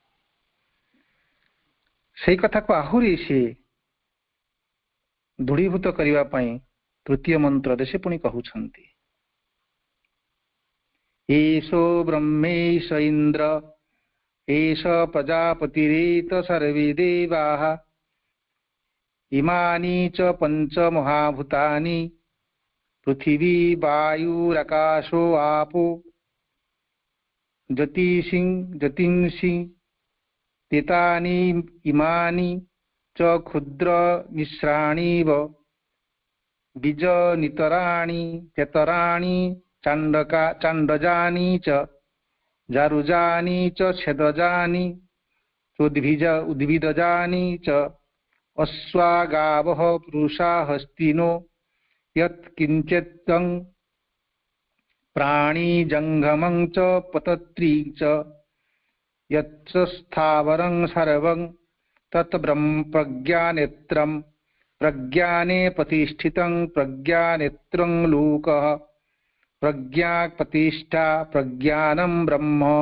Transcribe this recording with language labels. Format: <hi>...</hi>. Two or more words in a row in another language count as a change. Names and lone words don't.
<or>ସେଇ କଥାକୁ ଆହୁରି ସେ ଦୃଢ଼ୀଭୂତ କରିବା ପାଇଁ ତୃତୀୟ ମନ୍ତ୍ରରେ ସେ ପୁଣି କହୁଛନ୍ତି,</or> <sa>ଏଷୋ ବ୍ରହ୍ମେଶ ଇନ୍ଦ୍ର ଏଷ ପ୍ରଜାପତିରେତ ସର୍ବେ ଦେବାଃ ଇମାନି ଚ ପଞ୍ଚ ମହାଭୂତାନି ପୃଥିବୀ ବାୟୁରାକାଶೋ ଆପୋ ଜ୍ୟୋତିଷି ତେତାନି ଇମାନି च क्षुद्र मिश्राणीव बीज नितराणि चतराणि चांडजानि च जारुजानि च छेदजानि उद्भिदजानि च अश्वागावः पुरुषा हस्तिनो यत्किंचितं प्राणी जंगमं च पतत्री च यत् स्थावरं सर्वं तत् ब्रह्म प्रज्ञानेत्रं प्रज्ञाने प्रतिष्ठितं प्रज्ञानेत्रं लोकः प्रज्ञा प्रतिष्ठा प्रज्ञानं ब्रह्म।</sa>